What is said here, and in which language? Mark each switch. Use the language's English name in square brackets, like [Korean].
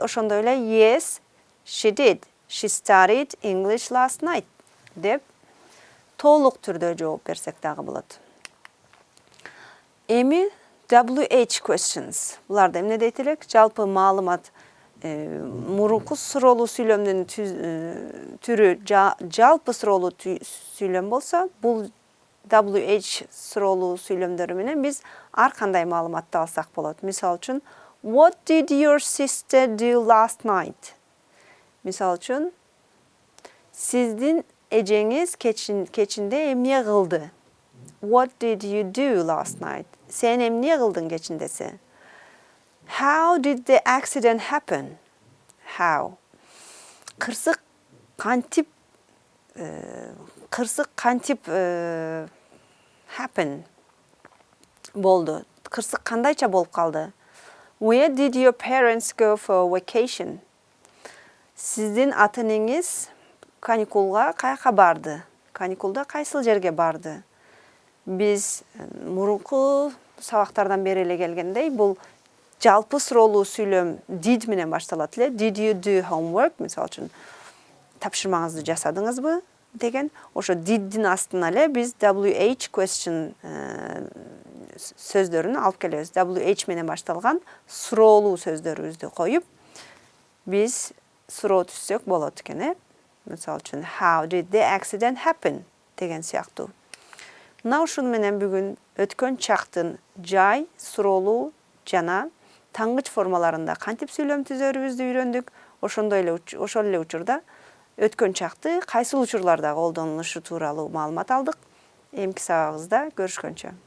[Kyrgyz] Ошондой эле [English] yes, she did. She studied English last night [Kyrgyz] деп толук түрдө жооп берсек дагы болот. Эми [English] WH questions. [Kyrgyz] Буларда эмне дейт элек? Жалпы маалымат мурунку суроолуу сүйлөмдүн түрү жалпы суроолуу сүйлөм болсо, бул WH суроолуу сүйлөмдөрү менен биз ар кандай маалыматты алсак болот. Мисалы үчүн, [English] what did your sister do last night? [Kyrgyz] Мисалы үчүн, сиздин эжеңиз кечинде эмне кылды? [English] What did you do last night? [Kyrgyz] Сен эмне кылдың кечиндеси? [English] How did the accident happen? How? [Kyrgyz] Кырсык кантип кырсык кантип happen болду? Кырсык кандайча болуп калды? [English] Where did your parents go for vacation? [Kyrgyz] Сиздин ата-энеңиз каникулга каяка барды? Каникулда кайсыл жерге барды? Биз мурунку сабактардан бери эле келгендей, бул жалпы суроолуу сүйлөм did менен башталат эле. [English] Did you do homework? [Kyrgyz] Мисалы үчүн тапшырмаңызды жасадыңызбы деген. Ошо did'дин астына эле биз WH question сөздөрүн алып келебиз. WH менен башталган суроолуу сөздөрүбүздү коюп, биз суроо түзсөк болот экен. Мисалы үчүн [English] how did the accident happen [Kyrgyz] деген сыяктуу. Мына ушуну менен бүгүн өткөн чактын жай, суроолуу жана таңгыч формаларында кантип сүйлөм түзөрүбүздү үйрөндүк. Ошол эле учурда өткөн чакты кайсыл учурларда колдонулушу тууралуу маалымат алдык. Эмки сабагыбызда көрүшкөнчө.